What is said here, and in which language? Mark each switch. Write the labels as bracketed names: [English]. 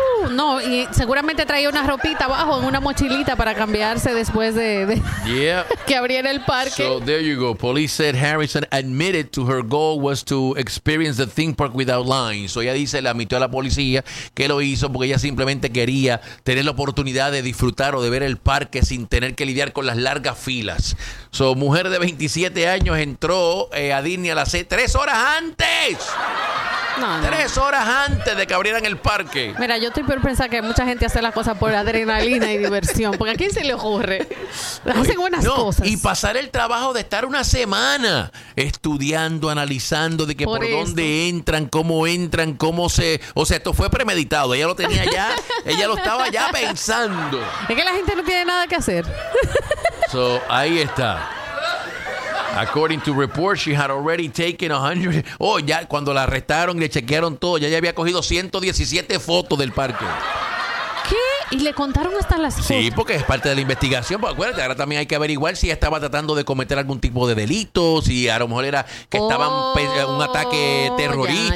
[Spanish] No, y seguramente traía una ropita abajo en una mochilita para cambiarse después de [English] yeah, [Spanish] que abriera el parque. [English] So there you go. Police said Harrison admitted to her goal was to experience the theme park without lines. [Spanish] So ella dice, le admitió a la policía que lo hizo porque ella simplemente quería tener la oportunidad de disfrutar o de ver el parque sin tener que lidiar con las largas filas. So, mujer de 27 años entró a Disney a las 6, 3 horas antes. No. 3 horas antes de que abrieran el parque. Mira, yo estoy peor pensando que mucha gente hace las cosas por adrenalina y diversión. Porque ¿a quién se le ocurre? Hacen buenas cosas. Y pasar el trabajo de estar una semana estudiando, analizando de que por dónde entran, cómo se... O sea, esto fue premeditado. Ella lo tenía ya, ella lo estaba ya pensando. Es que la gente no tiene nada que hacer. So, ahí está. [English] According to reports, she had already taken 100... [Spanish] Oh, ya cuando la arrestaron y le chequearon todo, ya había cogido 117 fotos del parque. ¿Qué? ¿Y le contaron hasta las fotos? Sí, porque es parte de la investigación. Pues acuérdate, ahora también hay que averiguar si estaba tratando de cometer algún tipo de delito, si a lo mejor era que estaban un ataque terrorista.